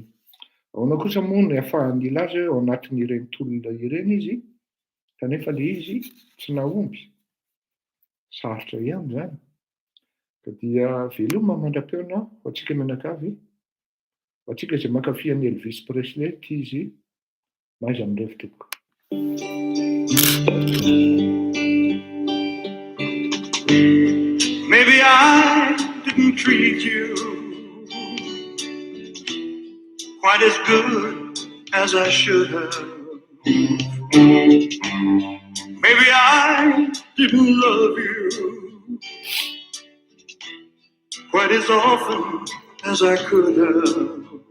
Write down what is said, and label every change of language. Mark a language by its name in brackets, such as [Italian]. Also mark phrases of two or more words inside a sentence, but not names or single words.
[Malagasy] Ahoana kosa moa ny ahafahany ilaza ao anatiny ireny tolona ireny izy kanefa le izy tsy nahomby. Sarotra ihany zany. Ka dia veloma mandram-peona ho antsika menakavy, ho antsika izay mankafy an'i Elvis Presley ity izy maiza amin'ireo fitopoko. [English] Maybe I didn't treat you quite as good as I should have. Maybe I didn't love you quite as often as I could have.